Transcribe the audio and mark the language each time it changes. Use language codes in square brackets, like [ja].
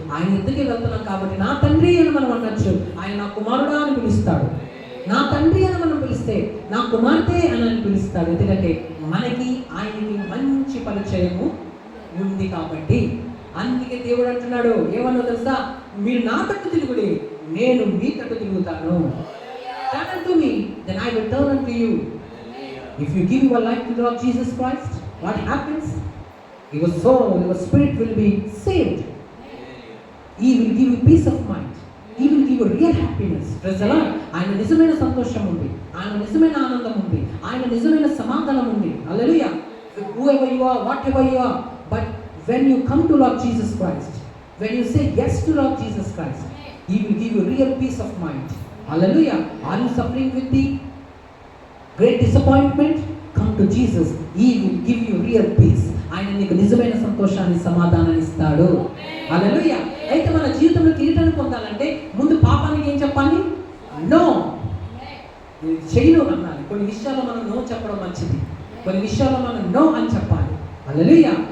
[te] ఆయన ఎందుకే వెళ్తున్నాం కాబట్టి నా తండ్రి అని మనం అనొచ్చు. ఆయన నా కుమారుడా అని పిలుస్తాడు. నా తండ్రి అని మనం పిలిస్తే నా కుమార్తె అని పిలుస్తాడు. ఎందుకంటే మనకి ఆయనకి మంచి పరిచయము ఉంది కాబట్టి. అందుకే దేవుడు అంటున్నాడు, ఏమన్నా తెలుసా? మీరు నా తట్టు తిరుగుడి, నేను మీ తట్టు తిరుగుతాను. [en] Turn unto me, then I will turn unto you. If you give your life to the Lord Jesus Christ, what happens? Your soul, your spirit will be saved. He will give you peace of mind. He will give you real happiness. Praise the Lord. [te] ఆయన నిజమైన సంతోషం ఉంది, ఆయన నిజమైన ఆనందం ఉంది, ఆయన నిజమైన సమాధానం ఉంది. [en] Hallelujah. Whoever you are, whatever you are, but when you come to Lord Jesus Christ, when you say yes to Lord Jesus Christ, He will give you real peace of mind. Hallelujah. Are you suffering with the great disappointment? Come to Jesus. He will give you real peace. [te] ఆయన నీకు నిజమైన సంతోషాన్ని, సమాధానాన్ని ఇస్తాడు. హల్లెలూయా. అయితే మన జీవితంలో కిరీటాన్ని పొందాలంటే ముందు పాపానికి ఏం చెప్పాలి? నో. చేయను అనాలి. కొన్ని విషయాల్లో మనం నో చెప్పడం మంచిది, కొన్ని విషయాల్లో మనం నో అని చెప్పాలి. హల్లెలూయా.